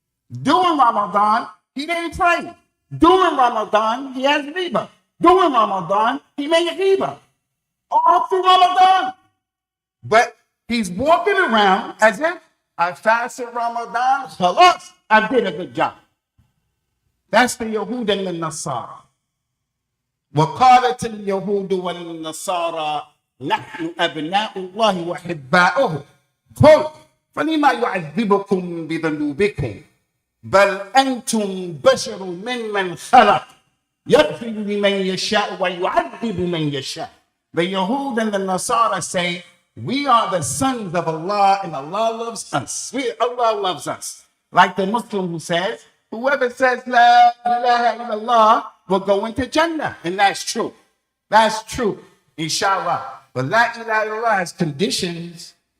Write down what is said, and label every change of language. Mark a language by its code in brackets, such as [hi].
[en] During Ramadan, he didn't pray. During Ramadan, he has riba. During Ramadan, he made riba. All through Ramadan. But he's walking around as if I fasted Ramadan, khalas, I did a good job. That's the Yahud and the Nasara. [ar] وقالت اليهود والنصارى نحن أبناء الله وأحباؤه قل فلما يعذبكم بذنوبكم بل أنتم بشر ممن خلق يغفر لمن يشاء ويعذب من يشاء. [en] The Yahud and the Nasara say, we are the sons of Allah and Allah loves us. Allah loves us. Like the Muslim who says, whoever says [ar] La ilaha illallah [en] will go into Jannah. And that's true. That's true, inshallah. But [ar] La ilaha illallah [en] has conditions.